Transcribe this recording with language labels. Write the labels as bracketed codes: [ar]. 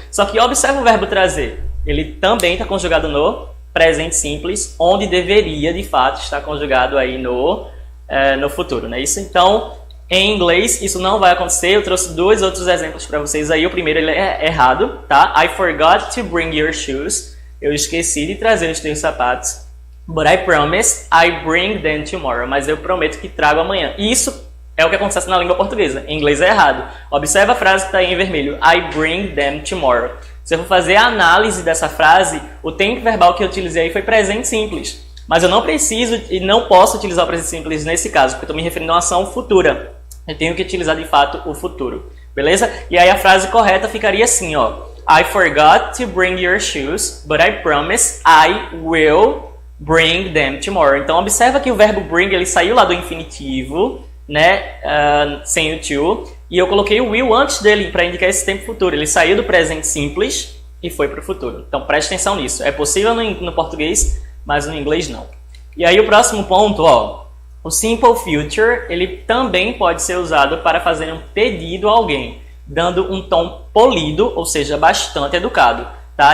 [pt] Só que observa o verbo trazer. Ele também está conjugado no presente simples, onde deveria, de fato, estar conjugado aí no futuro, né? Isso, então, em inglês, isso não vai acontecer. Eu trouxe dois outros exemplos para vocês aí. O primeiro ele é errado, tá? [en] I forgot to bring your shoes. [pt] Eu esqueci de trazer os teus sapatos. [en] But I promise I bring them tomorrow. [pt] Mas eu prometo que trago amanhã. E isso é o que acontece na língua portuguesa. Em inglês é errado. Observa a frase que está aí em vermelho. [en] I bring them tomorrow. [pt] Se eu for fazer a análise dessa frase, o tempo verbal que eu utilizei aí foi presente simples. Mas eu não preciso e não posso utilizar o presente simples nesse caso, porque eu estou me referindo a uma ação futura. Eu tenho que utilizar de fato o futuro. Beleza? E aí a frase correta ficaria assim, ó. [en] I forgot to bring your shoes, but I promise I will bring them tomorrow. [pt] Então observa que o verbo bring ele saiu lá do infinitivo, né? Sem o to. E eu coloquei o will antes dele para indicar esse tempo futuro. Ele saiu do presente simples e foi para o futuro. Então preste atenção nisso. É possível no português, mas no inglês não. E aí o próximo ponto, ó, o Simple Future, ele também pode ser usado para fazer um pedido a alguém, dando um tom polido, ou seja, bastante educado, tá?